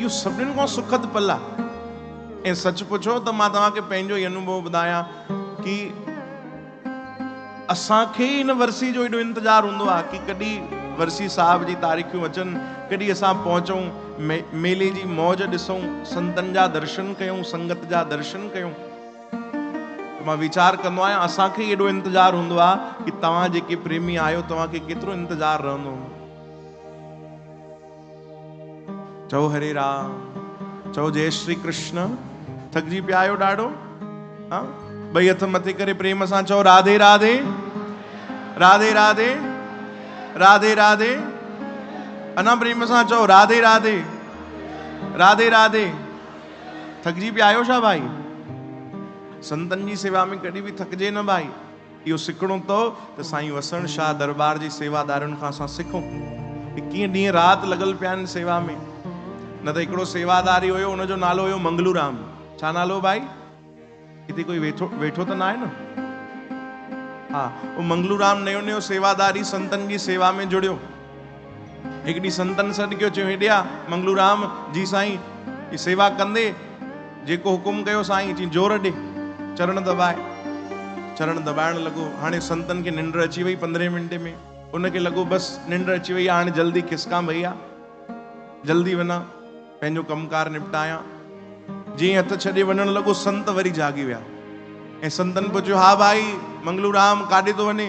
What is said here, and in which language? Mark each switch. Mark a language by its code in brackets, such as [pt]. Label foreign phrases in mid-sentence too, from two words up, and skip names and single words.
[sd] इहो सभिनीनि खां सुखद पल आहे। ऐं सच पुछो त मां तव्हांखे पंहिंजो ई अनुभव ॿुधायां कि असांखे इन वर्सी जो एॾो इंतजार हूंदो आहे कि कॾहिं वर्सी साहिब जी तारीख़ूं अचनि, कॾहिं असां पहुचूं, मेले जी मौज ॾिसूं, संतनि जा दर्शन कयूं, संगत जा दर्शन कयूं। मां वीचार कंदो आहियां असांखे एॾो इंतजार हूंदो आहे कि तव्हां जेके प्रेमी आहियो तव्हांखे केतिरो इंतजार रहंदो। चओ हरे राम, चओ जय श्री कृष्ण। थकजी पिया आहियो ॾाढो? हाँ, ॿई हथ मथे करे प्रेम सां चओ राधे राधे, राधे राधे, राधे राधे। अना प्रेम सां चओ राधे राधे, राधे राधे। थकजी पिया आहियो छा भाई? संतन जी सेवा में कॾहिं भी थकजे न भाई। इहो सिखणो तो त साईं वसण शाह दरबार जी सेवादारनि खां असां सिखूं कि कीअं ॾींहं राति लॻल पिया आहिनि सेवा में। न त हिकिड़ो सेवादारी हुयो, हुनजो नालो हुयो मंगलू राम। छा नालो भाई? हिते कोई वेठो त न आहे न? हाँ, वो मंगलू राम नयो नयो सेवादारी संतन जी सेवा में जुड़ियो। एक ॾींहुं संतन सॾु कयो, चयो हेॾे आ मंगलू राम जी साईं ही सेवा कंदे, जेको हुकुम कयो साईं। चई जोर ॾे, चरण दबाए। चरण दबाइण लॻो। हाणे संतन खे निंड अची वई 15 मिंटे में। उनखे लॻो बस निंड अची वई, हाणे जल्दी खिसकां भैया, जल्दी वञा पंहिंजो कमकार निपटायां। जीअं हथ छॾे वञण लॻो, संत वरी जागी विया। ऐं संतन पुछियो, हा भाई मंगलू राम काॾे तो वञे?